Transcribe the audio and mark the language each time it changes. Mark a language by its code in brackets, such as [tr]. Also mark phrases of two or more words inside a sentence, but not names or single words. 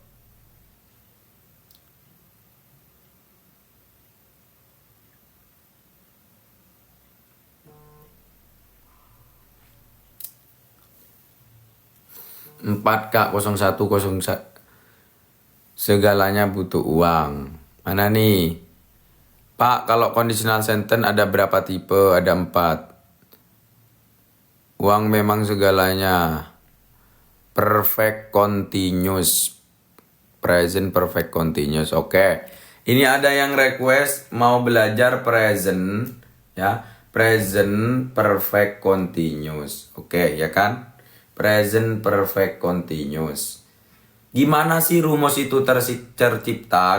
[id] Empat Kak 0101. Segalanya butuh uang. Mana nih? Pak, kalau [en] conditional sentence [id] ada berapa tipe? Ada 4. Uang memang segalanya. [en] Perfect continuous. Present perfect continuous. [id] Oke. Ini ada yang request mau belajar present. Ya. [en] Present perfect continuous. [id] Oke, ya kan? [en] Present perfect continuous. [id] Gimana sih rumus itu tercipta?